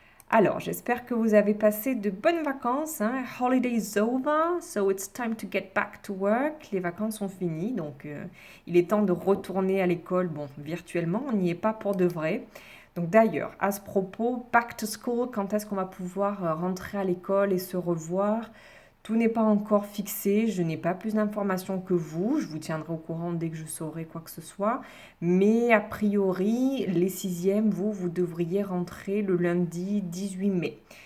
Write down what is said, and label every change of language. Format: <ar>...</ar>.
<fr>Alors, j'espère que vous avez passé de bonnes vacances.</fr> <en>Holiday is over, so it's time to get back to work.</en> <fr>Les vacances sont finies, donc il est temps de retourner à l'école. Bon, virtuellement, on n'y est pas pour de vrai. Donc d'ailleurs, à ce propos,</fr> <en>back to school,</en> <fr>quand est-ce qu'on va pouvoir rentrer à l'école et se revoir? Tout n'est pas encore fixé, je n'ai pas plus d'informations que vous, je vous tiendrai au courant dès que je saurai quoi que ce soit, mais a priori, les sixièmes, vous devriez rentrer le lundi 18 mai.</fr>